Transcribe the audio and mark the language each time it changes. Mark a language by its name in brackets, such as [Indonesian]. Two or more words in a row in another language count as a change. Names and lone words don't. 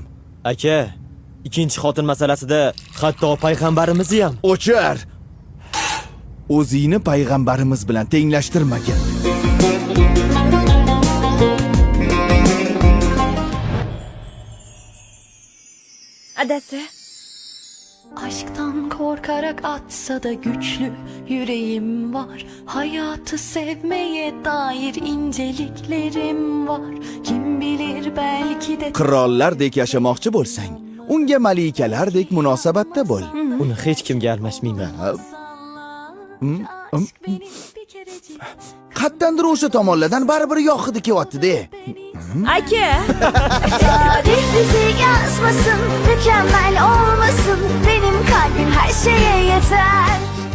[Uzbek] Aka, ikkinchi xotin masalasida hatto payg'ambarimizni ham O'char. O'zingni payg'ambarimiz bilan tenglashtirmagin. adasi, [Turkish] Aşktan korkarak atsa da güçlü yüreğim var. Hayatı sevmeye dair inceliklerim var. Kim bilir belki de [Uzbek] Qirollardek yashamoqchi bo'lsang, unga malikalardek munosabatda bo'l. uni hech kimga almashmayman. [Turkish] aşk beni bir kerecik [Uzbek] Qattandir o'sha tomonlardan baribir yoqidi kelyapti-da. aka. [Turkish] tarih bizi yazmasın, mükemmel olmasın. Benim kalbim her şeye yeter.